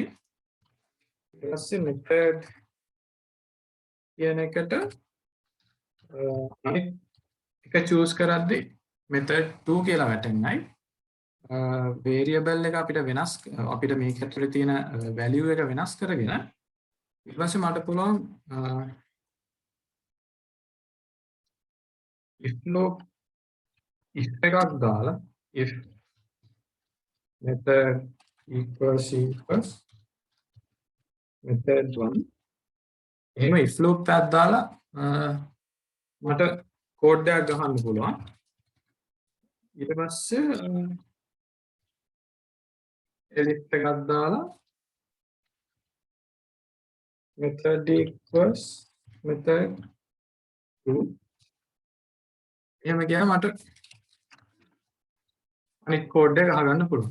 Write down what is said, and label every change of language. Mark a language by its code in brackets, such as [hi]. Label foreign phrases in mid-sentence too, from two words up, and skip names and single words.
[si] ඊට පස්සේ method කියන එකට අනිත් එක choose කරද්දී method 2 කියලා වැටෙන්නයි. variable එක අපිට වෙනස් අපිට මේක ඇතුලේ තියෙන value එක වෙනස් කරගෙන ඊට පස්සේ මට පුළුවන් [en] if loop if [si] එකක් දාලා [en] if method equals method 1 [si] එහෙම [en] if loop [si] එකක් දාලා මට code එකක් ගහන්න පුළුවන්. ඊට පස්සේ elif එකක් දාලා [en] method equals method 2 [si] එහෙම ගියාම මට අනිත් code එක ගහගන්න පුළුවන්.